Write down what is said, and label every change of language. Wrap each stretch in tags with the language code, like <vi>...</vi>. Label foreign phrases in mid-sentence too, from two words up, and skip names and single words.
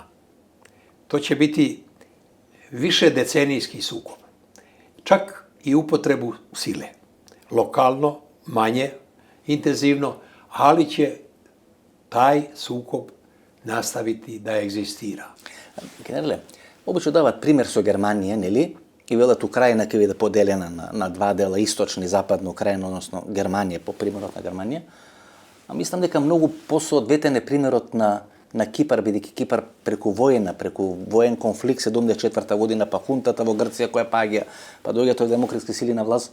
<sr>To će biti više decenijski sukob. Čak i upotrebu sile. Lokalno, manje, intenzivno, ali će taj sukob nastaviti da egzistira.</sr> <mk>Генерале, обично дават пример со Германија, нели? И велат Украина ќе биде поделена на два дела, источна и западна Украина, односно Германија, по примерот на Германија. А мислам дека многу посоодветен е примерот на Кипар, бидејќи Кипар преку воен конфликт 74-та година, па хунтата во Грција која паѓа, па доаѓаат овие демократски сили на власт.</mk>